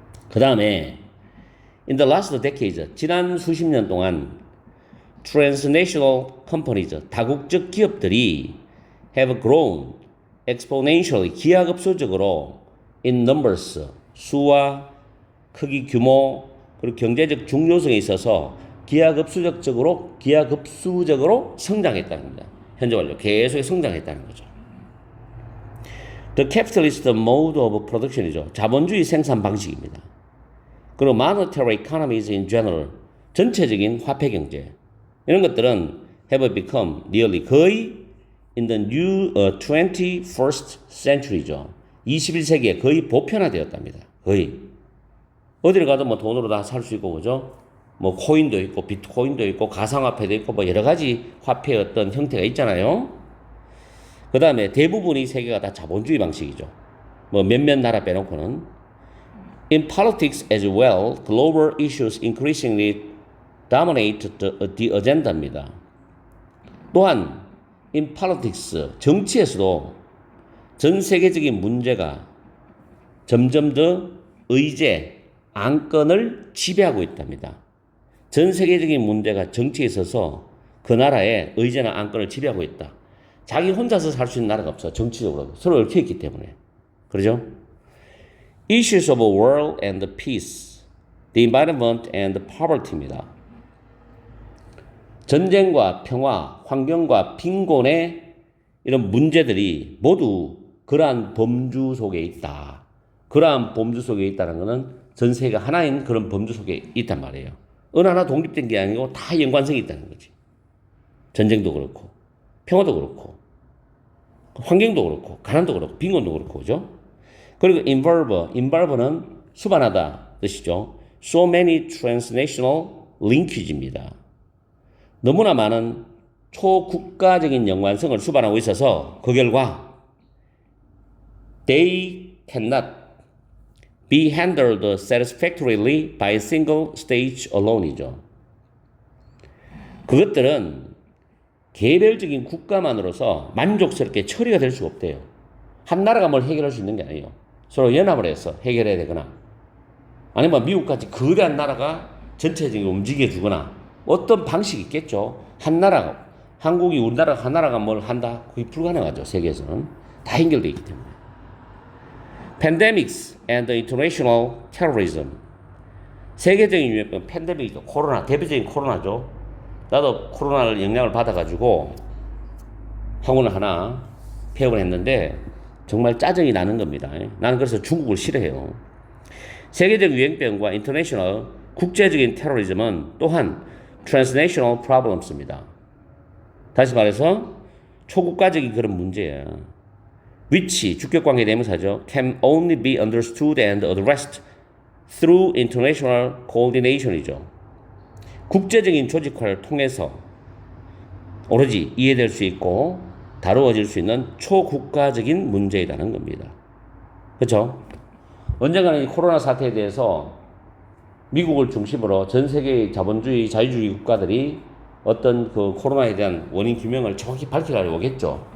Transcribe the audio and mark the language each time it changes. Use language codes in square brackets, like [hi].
[ko] 그 다음에 [en] in the last decades, [ko] 지난 수십 년 동안 [en] transnational companies, [ko] 다국적 기업들이 [en] have grown exponentially, [ko] 기하급수적으로 [en] in numbers, [ko] 수와 크기, 규모, 그리고 경제적 중요성에 있어서 기하급수적으로 성장했다는 겁니다. 현재 완료 계속 성장했다는 거죠. [en] The capitalist mode of production이죠. [ko] 자본주의 생산 방식입니다. 그리고 [en] monetary economies in general, [ko] 전체적인 화폐 경제, 이런 것들은 [en] have become nearly [ko] 거의 [en] in the new 21st century죠. [ko] 21세기에 거의 보편화되었답니다. 거의. 어디를 가도 뭐 돈으로 다 살 수 있고, 그죠? 뭐 코인도 있고, 비트코인도 있고, 가상화폐도 있고, 뭐 여러 가지 화폐의 어떤 형태가 있잖아요. 그 다음에 대부분이 세계가 다 자본주의 방식이죠. 뭐 몇몇 나라 빼놓고는. [en] In politics as well, global issues increasingly dominate the agenda입니다. [ko] 또한 [en] in politics, [ko] 정치에서도 전 세계적인 문제가 점점 더 의제, 안건을 지배하고 있답니다. 전 세계적인 문제가 정치에 있어서 그 나라의 의제나 안건을 지배하고 있다. 자기 혼자서 살 수 있는 나라가 없어. 정치적으로. 서로 얽혀있기 때문에. 그러죠? [en] Issues of war and peace, the environment and poverty입니다. [ko] 전쟁과 평화, 환경과 빈곤의 이런 문제들이 모두 그러한 범주 속에 있다. 그러한 범주 속에 있다는 것은 전 세계가 하나인 그런 범주 속에 있단 말이에요. 어느 하나 독립된 게 아니고 다 연관성이 있다는 거지. 전쟁도 그렇고, 평화도 그렇고, 환경도 그렇고, 가난도 그렇고, 빈곤도 그렇고, 그죠? 그리고 involve는 수반하다 뜻이죠. [en] So many transnational linkage입니다. [ko] 너무나 많은 초국가적인 연관성을 수반하고 있어서 그 결과 [en] they cannot be handled satisfactorily by a single stage alone이죠. [ko] 그것들은 개별적인 국가만으로서 만족스럽게 처리가 될 수가 없대요. 한 나라가 뭘 해결할 수 있는 게 아니에요. 서로 연합을 해서 해결해야 되거나 아니면 미국같이 거대한 나라가 전체적인 움직여주거나 어떤 방식이 있겠죠. 한 나라가, 한국이 우리나라 한 나라가 뭘 한다? 그게 불가능하죠. 세계에서는. 다 연결되어 있기 때문에. [en] Pandemics and international terrorism. [ko] 세계적인 유행병, 팬데믹이죠. 코로나, 대표적인 코로나죠. 나도 코로나를 영향을 받아가지고 학원을 하나 폐업을 했는데 정말 짜증이 나는 겁니다. 나는 그래서 중국을 싫어해요. 세계적 유행병과 인터내셔널, 국제적인 테러리즘은 또한 [en] transnational problems [ko] 입니다. 다시 말해서 초국가적인 그런 문제예요. which, 주격관계 대명사죠. [en] can only be understood and addressed through international coordination이죠. [ko] 국제적인 조직화를 통해서 오로지 이해될 수 있고 다루어질 수 있는 초국가적인 문제이라는 겁니다. 그렇죠? 언젠가는 이 코로나 사태에 대해서 미국을 중심으로 전 세계의 자본주의, 자유주의 국가들이 어떤 그 코로나에 대한 원인 규명을 정확히 밝히려고 오겠죠.